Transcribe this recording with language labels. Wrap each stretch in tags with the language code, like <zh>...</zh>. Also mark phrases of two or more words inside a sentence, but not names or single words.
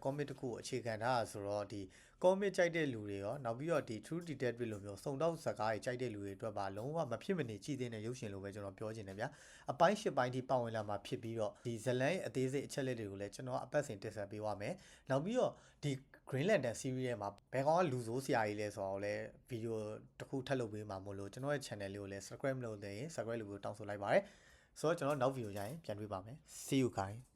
<my>comic တစ်ခုကိုအခြေခံထားတာဆိုတော့ဒီ comic ကြိုက်တဲ့လူတွေရောနောက်ပြီးတော့ဒီ True Detective လိုမျိုးစုံတော့ဇာတ်ကားတွေကြိုက်တဲ့လူတွေအတွက်ပါလုံးဝမဖြစ်မနေကြည့်သင့်တဲ့ရုပ်ရှင်လိုပဲကျွန်တော်ပြောချင်တယ်ဗျာအပိုင်း၈ပိုင်းထိပါဝင်လာမှာဖြစ်ပြီးတော့ဒီဇလန်ရဲ့အသေးစိတ်အချက်လက်တွေကိုလည်းကျွန်တော်အပတ်စဉ်တင်ဆက်ပေးပါမယ်နောက်ပြီးတော့ဒီ Green Lantern series ထဲမှာဘယ်ကောင်ကလူဆိုးဆရာကြီးလဲဆိုတော့လည်းဗီဒီယိုတစ်ခုထပ်လုပ်ပေးမှာမို့လို့ကျွန်တော်ရဲ့ channel လေးကိုလည်း subscribe လုပ်နေရင် subscribe လုပ်ဖို့တောင်းဆိုလိုက်ပါတယ်ဆိုတော့ကျွန်တော်နောက်ဗီဒီယိုကြရင်ပြန်တွေ့ပါမယ်</my> <en>see you guys</en>